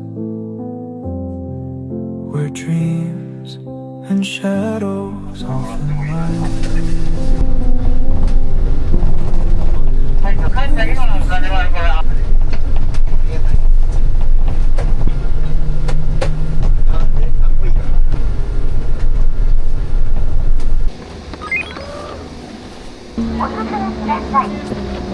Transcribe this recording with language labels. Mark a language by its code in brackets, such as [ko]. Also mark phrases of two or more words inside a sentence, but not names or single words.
[en] where dreams and shadows often lie. [zh] 看一下这个老师在那边过来啊。 [ja] お進みください。